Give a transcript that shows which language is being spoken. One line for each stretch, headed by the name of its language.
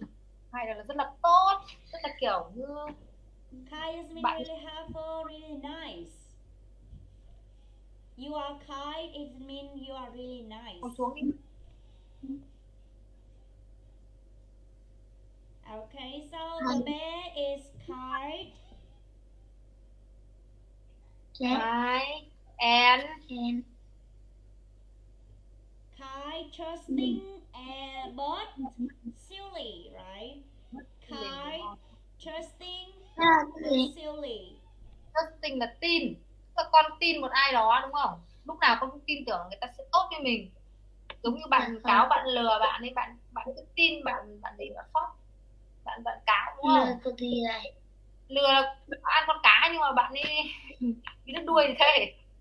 Vietnamese: Kind là rất là tốt, rất là kiểu như
English: Kind is mean really helpful, really nice. You are kind, it means you are really nice.
Vietnamese: Con xuống đi.
English: Okay, so the bear is kind. Kind and Kind, trusting, and but silly, right? Kind, trusting, and silly.
Vietnamese: Trusting là tin. Con tin một ai đó đúng không? Lúc nào con cũng tin tưởng người ta sẽ tốt với mình. Giống như bạn cáo bạn lừa bạn ấy, bạn cứ tin bạn gì bạn phóc. Bạn cáo đúng không? Lừa cái gì này? Lừa là ăn con cá nhưng mà bạn ấy bị đứt đuôi thì thế.